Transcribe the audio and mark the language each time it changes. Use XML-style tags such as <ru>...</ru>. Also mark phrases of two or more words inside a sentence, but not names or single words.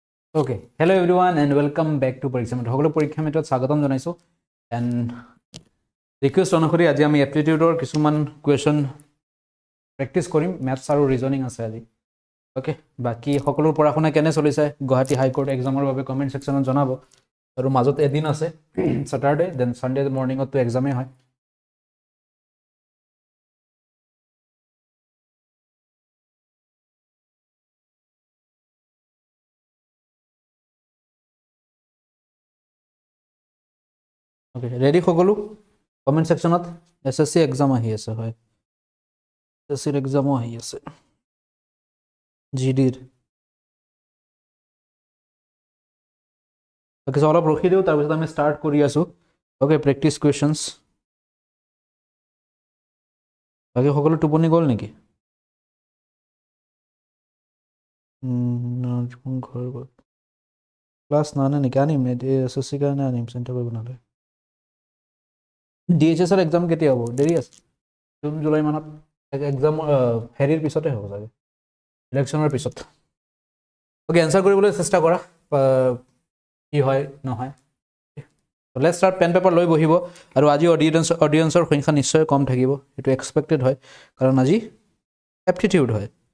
<en>Okay, hello everyone and welcome back to Pariksha Mitra.</en> <as>Hokolo Pariksha Mitra স্বাগতম জনাইছো and request অনুসৰি আজি আমি aptitude or কিছুমান</as> <en>question practice</en> <as>কৰিম maths আৰু reasoning আছে আজি okay বাকি সকলোৰ পঢ়া-শুনা কেনে চলিছে গুৱাহাটী হাই কোৰ্ট এক্সামৰ বাবে কমেন্ট সেকশনত জনাব আৰু মাজত এদিন আছে</as> <en>Saturday then Sunday morning</en> <as>তো এক্সামে হয়</as> <en>okay ready</en> <as>সকলো কমেন্ট সেকশনত SSC এক্সাম আহি আছে হয় SSC এক্সাম আহি আছে</as> <en>GD okay so</en> <as>অলপ ৰখি দিও তাৰ পিছত আমি স্টাৰ্ট কৰি আছো</as> <en>okay practice questions</en> <as>বাকি সকলো টোপনি গল নেকি না ঘৰ গল ক্লাস না নেকি আনিম SSC কাৰণে আনিম চেণ্টাৰ কৰিব নালাগে DHS এর এক্সাম কেতিয়া হ'ব দেৰি আছে জুন জুলাই মানত এক্সাম হেৰিৰ পিছতে হ'ব চাগে ইলেকশ্যনৰ পিছত</as> <en>okay answer</en> <as>কৰিবলৈ চেষ্টা কৰা কি হয় নহয়</as> <en>let's start pen paper</en> <as>লৈ বহিব আৰু আজি অডিয়েন্সৰ সংখ্যা নিশ্চয় কম থাকিব এটো এক্সপেক্টেড হয় কাৰণ আজি এপ্টিটিউড হয়</as>